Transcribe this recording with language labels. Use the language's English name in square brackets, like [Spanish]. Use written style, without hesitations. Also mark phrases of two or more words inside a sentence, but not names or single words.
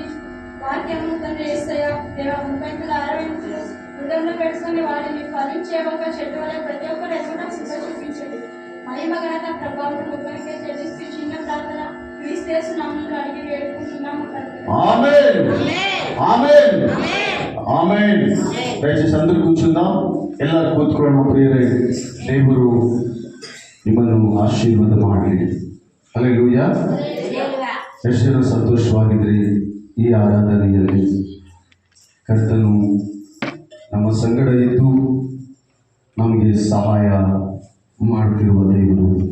[Telugu] వాక్యము తండ్రి యేసయ్య దేవ 30-60 హృదయంలో పెట్టుకొని వారిని ఫలించే ఒక చెట్టు వల్ల ప్రతి ఒక్కరు ఎదుట శుభ చూపించండి. మహిమ ఘనత ప్రభావం ఒక్కరికే చెల్లిస్తూ చిన్న ప్రార్థన క్రీస్తు యేసు నామములో అడిగి వేడుకుంటున్నాము తండ్రి. ఆమేన్. ఆమేన్. ఆమేన్. దయచేసి అందరూ [Kannada] ಕೂತ್ಕೊಂಡಾಂ. ಎಲ್ಲರೂ ಕೂತ್ಕೊಳ್ಳೋಣ ಪ್ರಿಯರೇ. ದೇವರು ನಿಮ್ಮನ್ನು ಆಶೀರ್ವಾದ ಮಾಡಲಿ. ಹಲ್ಲೆಲೂಯಾ. ಎಷ್ಟು ಜನ ಸಂತೋಷವಾಗಿದ್ರಿ ಈ ಆರಾಧನೆಯಲ್ಲಿ? ಕರ್ತನು ನಮ್ಮ ಸಂಗಡ ಇದ್ದು ನಮಗೆ ಸಹಾಯ ಮಾಡುತ್ತಿರುವ ದೇವರು.